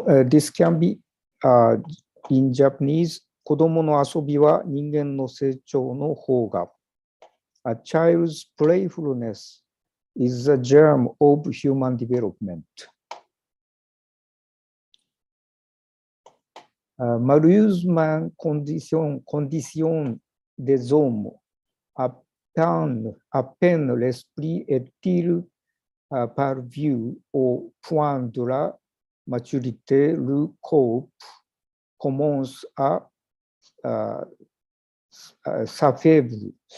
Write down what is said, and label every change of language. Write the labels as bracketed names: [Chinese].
[English] This can be in Japanese, [Japanese] 子供の遊びは人間の成長の方が。 [English] A child's playfulness is the germ of human development. [French] Malheureusement, condition des hommes à peine l'esprit est-il parvenu au point de la maturité, le corps commence à s'affaiblir.